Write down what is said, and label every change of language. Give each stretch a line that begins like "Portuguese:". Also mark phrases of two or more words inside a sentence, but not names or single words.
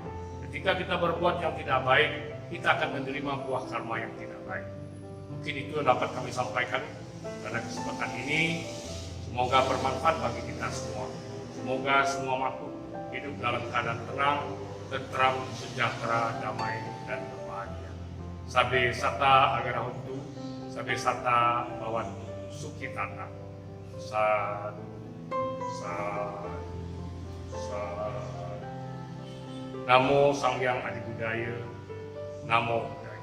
Indonesian: Ketika kita berbuat yang tidak baik, kita akan menerima buah karma yang tidak baik. Mungkin itu yang dapat kami sampaikan pada kesempatan ini. Semoga bermanfaat bagi kita semua. Semoga semua makhluk hidup dalam keadaan tenang, tentram, sejahtera, damai, dan berbahagia.
Pali: Sabe sata agarahuntu, sabe sata bawantu, sukitata. Sadu, sadu, sadu. Namo Sang Hyang Adi Budaya, Namo